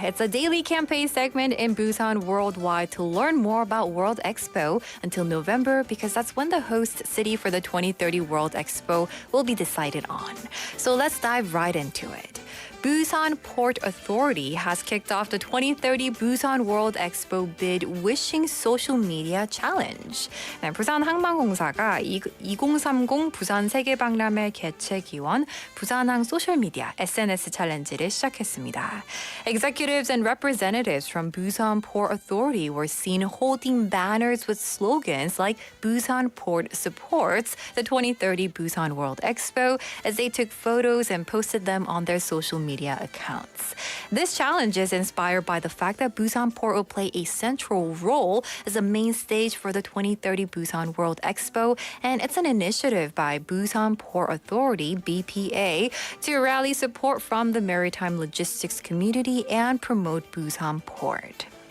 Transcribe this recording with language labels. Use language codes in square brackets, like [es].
[en] It's a daily campaign segment in Busan Worldwide to learn more about World Expo until November, because that's when the host city for the 2030 World Expo will be decided on. So let's dive right into it. Busan Port Authority has kicked off the 2030 Busan World Expo Bid Wishing Social Media Challenge. [ko] 네, 부산 항만공사가 2030 부산 세계박람회 개최 기원 부산항 소셜미디어 SNS 챌린지를 시작했습니다. [en] Executives and representatives from Busan Port Authority were seen holding banners with slogans like Busan Port supports the 2030 Busan World Expo as they took photos and posted them on their social media accounts. This challenge is inspired by the fact that Busan Port will play a central role as a main stage for the 2030 Busan World Expo, and it's an initiative by Busan Port Authority, BPA, to rally support from the maritime logistics community and promote Busan Port.